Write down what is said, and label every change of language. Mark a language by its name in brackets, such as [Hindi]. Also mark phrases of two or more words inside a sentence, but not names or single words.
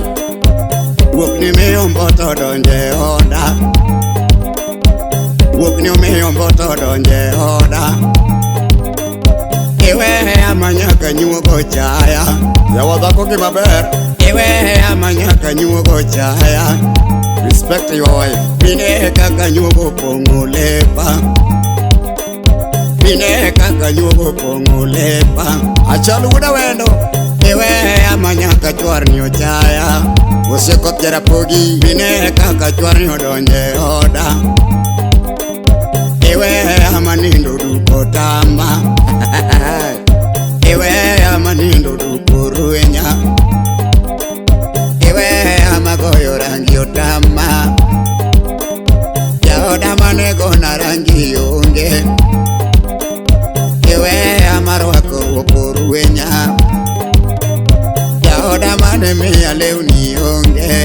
[Luo (Kenya and Tanzania)] Wuok ni miyo mboto donje oda Wuok ni miyo mboto donje oda Eweya manyaka nyuogo chaya Yawa dhako gi maber Eweya manyaka nyuogo chaya [English] Respect your wife [Luo (Kenya and Tanzania)] Mine kaka nyuogo pongo lepa Mine kaka nyuogo pongo lepa Achal uda wendo Eweya manyaka chwar ni ochaya Osiekot jarapogi Mine kaka chwar ni odonje oda Eweya manindo duko tama Eweya manindo duko ruenya Eweya magoyo rangi otama Jaoda manego na rangi onge Eweya marwako ruoko ruenya Jaoda mane miya lewni onge